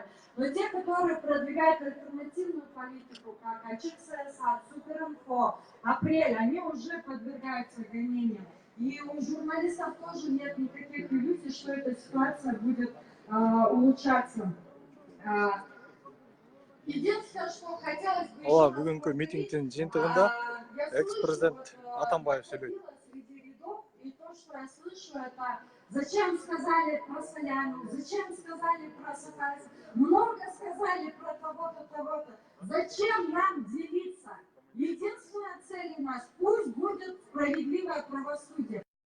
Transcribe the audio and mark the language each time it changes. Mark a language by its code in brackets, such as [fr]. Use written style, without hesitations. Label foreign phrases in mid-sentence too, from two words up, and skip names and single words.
[ru] Но те, которые продвигают альтернативную политику, как АЧКСС, Суперинфо, Апрель, они уже подвергаются гонениям. И у журналистов тоже нет никаких иллюзий, что эта ситуация будет улучшаться. Единственное, что хотелось бы [ky] Ооба бүгүнкү митингдин жыйынтыгында экс-президент Атамбаев сөйлөйт. [ru] И то, что я слышу, это зачем сказали про Соляну, зачем сказали про Сакарова, много сказали про того-то, того-то. Зачем нам делиться? Единственная цель у нас, пусть будет справедливое правосудие.